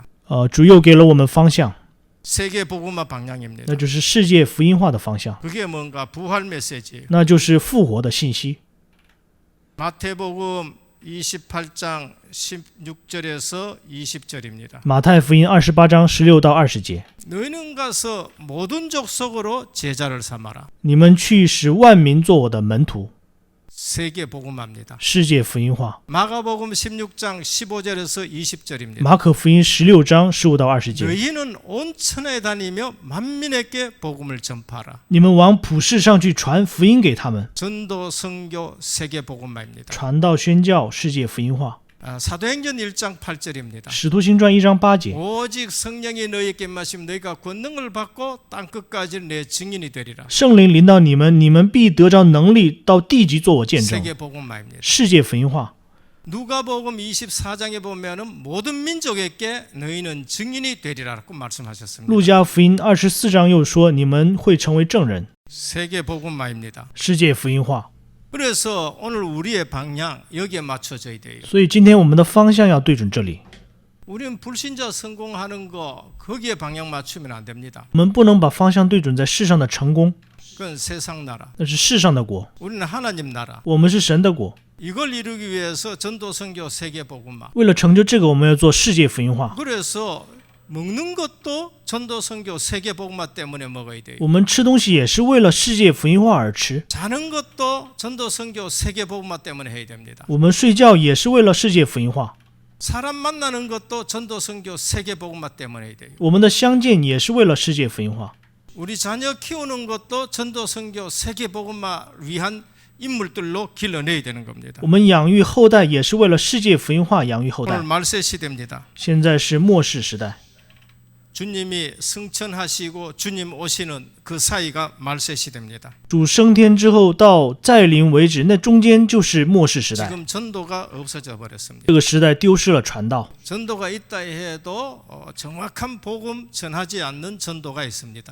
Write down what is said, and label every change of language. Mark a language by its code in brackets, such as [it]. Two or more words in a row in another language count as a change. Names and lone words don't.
[zh] 主又给了我们方向， [ko] 세계 복음화 방향입니다. [zh] 那就是世界福音化的方向， [ko] 그게 뭔가 부활 메시지예요. [zh] 那就是复活的信息。 [ko] 마태복음 28장 16절에서 20절입니다. [zh] 马太福音28章16到20节， [ko] 너희는 가서 모든 족속으로 제자를 삼아라. [zh] 你们去使万民做我的门徒， [ko] 세계 복음화입니다. [zh] 世界福音化。 [ko] 마가복음 16장 15절에서 20절입니다. [zh] 马可福音16章15到20节， [ko] 너희는 온 천하에 다니며 만민에게 복음을 전파하라. [zh] 你们往普世上去传福音给他们， [ko] 전도 선교 세계 복음화입니다. [zh] 传道宣教，世界福音化。 [ko] 사도행전 1장 8절입니다. [zh] 使徒行传1章8节， [ko] 오직 성령이 너희에게 임하시면 너희가 권능을 받고 땅 끝까지 내 증인이 되리라. [zh] 圣灵临到你们，你们必得着能力，到地极做我见证。 [ko] 세계 복음화입니다. [zh] 世界福音化。 [ko] 누가복음 24장에 보면은 모든 민족에게 너희는 증인이 되리라고 말씀하셨습니다. [zh] 路加福音24章又说，你们会成为证人。 [ko] 세계 복음화입니다. [zh] 世界福音化。 [ko] 그래서 오늘 우리의 방향 여기에 맞춰져야 돼요. [zh] 所以今天我们的方向要对准这里， [ko] 우리는 불신자 성공하는 거 거기에 방향 맞추면 안 됩니다. [zh] 我们不能把方向对准在世上的成功， [ko] 그건 세상 나라. [zh] 那是世上的国， [ko] 우리는 하나님 나라. [zh] 我们是神的国。 [ko] 이걸 이루기 위해서 전도 선교 세계 복음화. [zh] 为了成就这个，我们要做世界福音化。 [ko] 그래서 먹는 것도 전도 선교 세계 복음화 때문에 먹어야 돼요. [zh] 我们吃东西也是为了世界福音化而吃， [ko] 자는 것도 전도 선교 세계 복음화 때문에 해야 됩니다. [zh] 我们睡觉也是为了世界福音化， [ko] 사람 만나는 것도 전도 선교 세계 복음화 때문에 해야 돼요. [zh] 我们的相见也是为了世界福音化， [ko] 우리 자녀 키우는 것도 전도 선교 세계 복음화 위한 인물들로 길러내야 되는 겁니다. [zh] 我们养育后代也是为了世界福音化养育后 [ko] 오늘 [zh] 代。 [ko] 말세 시대입니다. [zh] 现在是末世时代， [ko] 주님이 승천하시고 주님 오시는 그 사이가 말세 시대입니다. [zh] 主升天之后到再临为止，那中间就是末世时代。 [ko] 지금 전도가 없어져 버렸습니다. [zh] 这个时代丢失了传道， [ko] 전도가 있다 해도 정확한 복음 전하지 않는 전도가 있습니다.